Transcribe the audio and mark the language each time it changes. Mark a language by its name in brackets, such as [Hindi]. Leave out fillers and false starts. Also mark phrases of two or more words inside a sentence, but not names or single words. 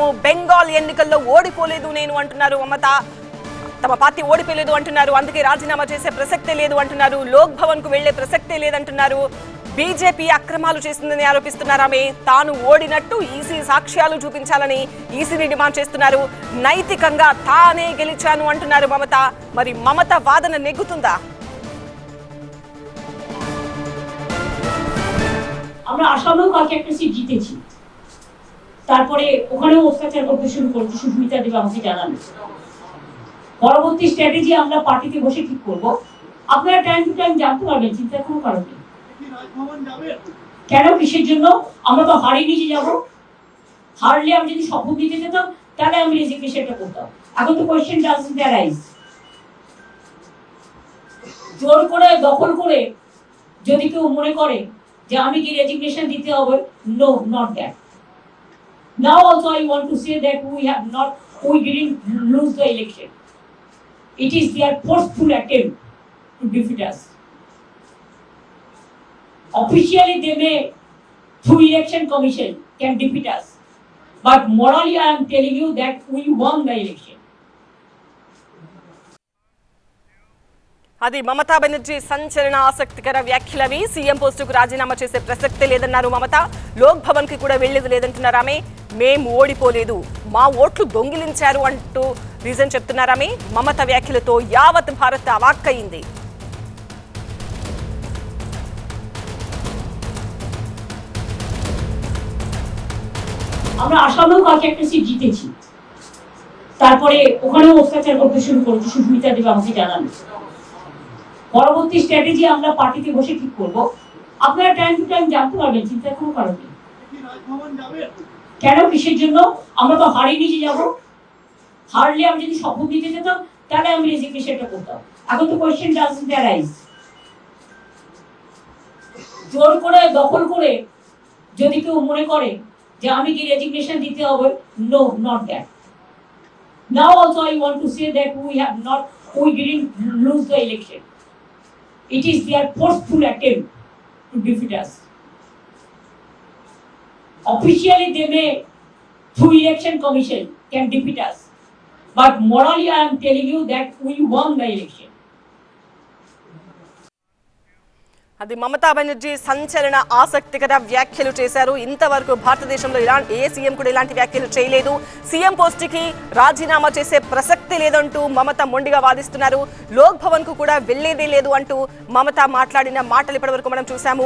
[Telugu] బెంగాల్ ఎన్నికల్లో ఓడిపోలేదు నేను అంటున్నారు మమత. తమ పార్టీ ఓడిపోలేదు అంటున్నారు, అందుకే రాజీనామా చేసే ప్రసక్తే లేదు అంటున్నారు. లోక్ భవన్ కు వెళ్లే ప్రసక్తే లేదంటున్నారు. బీజేపీ అక్రమాలు చేసిందని ఆరోపిస్తున్నారు ఆమె. తాను ఓడినట్టు ఈసీ సాక్ష్యాలు చూపించాలని ఈసీని డిమాండ్ చేస్తున్నారు. నైతికంగా తానే గెలిచాను అంటున్నారు మమత. మరి మమత వాదన నెగ్గుతుందా? [Bangla] আমরা আসামেও কালকে একটা সিট জিতেছি, তারপরে ওখানেও অত্যাচার করতে শুরু করেছে। সুস্মিতা দেব আমাকে জানান পরবর্তী স্ট্র্যাটেজি আমরা পার্টিতে বসে ঠিক করব। আপনারা [English] time to time [Bangla] জানতে পারবেন, চিন্তার কোনো কারণ নেই। কেন, কিসের জন্য? আমরা তো হারিয়ে নিয়ে যাব। হারলে আমি যদি শপথ নিতে যেতাম তাহলে আমি রেজিগনেশনটা করতাম। এখন তো [English] question doesn't arise. [Bangla] জোর করে দখল করে যদি কেউ মনে করে যে আমি কি রেজিগনেশন দিতে হবে, [English] no, not that. Now also I want to say that we didn't lose the election. It is their forceful attempt to defeat us. Officially they may, through election commission, can defeat us, but morally I am telling you that we won the election. [Telugu] అది మమతా బెనర్జీ సంచలన ఆసక్తికర వ్యాఖ్యలవి. సీఎం పోస్టుకు రాజీనామా చేసే ప్రసక్తే లేదన్నారు మమత. లోక్ భవన్ కి కూడా వెళ్లేది లేదంటున్నారు ఆమె. మేము ఓడిపోలేదు, మా ఓట్లు దొంగిలించారు అంటూ రీజన్ చెప్తున్నారు ఆమె. మమత వ్యాఖ్యలతో యావత్ భారత్ అవాక్కయింది. [Bangla] আমরা আসামেও কালকে একটা সিট জিতেছি, তারপরে ওখানেও অত্যাচার করতে শুরু করেছে। সুস্মিতা দেব আমাকে জানান পরবর্তী স্ট্র্যাটেজি আমরা পার্টিতে বসে ঠিক করব। আপনারা [English] time to time [Bangla] জানতে পারবেন, চিন্তার কোনো কারণ নেই। কেন, কিসের জন্য? আমরা তো হারিয়ে নিয়ে যাব। হারলে আমি যদি শপথ নিতে যেতাম তাহলে আমি রেজিগনেশনটা করতাম। এখন তো [English] question doesn't arise. [Bangla] জোর করে দখল করে যদি কেউ মনে করে যে আমি কি রেজিগনেশন দিতে হবে, [English] no, not that. Now also I want to say that we didn't lose the election. It is their forceful attempt to defeat us. Officially they may, through election commission, can defeat us, but morally I am telling you that we won the election. [Telugu] అది మమతా బెనర్జీ సంచలన ఆసక్తికర వ్యాఖ్యలు చేశారు. ఇంతవరకు భారతదేశంలో ఏ సీఎం కూడా ఇలాంటి వ్యాఖ్యలు చేయలేదు. సీఎం పోస్టుకి రాజీనామా చేసే ప్రసక్తి లేదంటూ మమత మొండిగా వాదిస్తున్నారు. లోక్ భవన్ కు కూడా వెళ్లేదే లేదు అంటూ మమత మాట్లాడిన మాటలు ఇప్పటివరకు మనం చూసాము.